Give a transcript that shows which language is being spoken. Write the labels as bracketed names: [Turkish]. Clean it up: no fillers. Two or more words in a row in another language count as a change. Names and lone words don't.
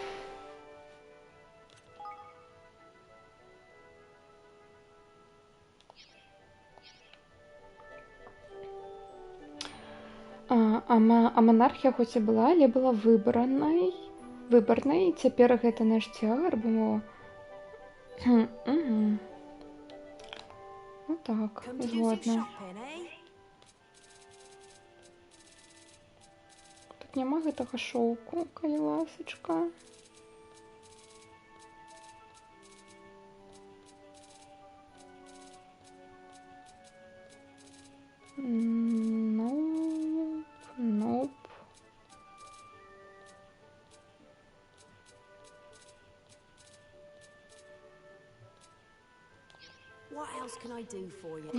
[Belarusian] А монархія хоць і была, але была выбарнай. Цяпер гэта наш цягар, бо... Ну так, [English] Come to do some [Belarusian] згодна. [English] shopping, eh? [Belarusian] Тут няма гэтага шоўку, калі ласачка. [English] Nope. What else can I do for you?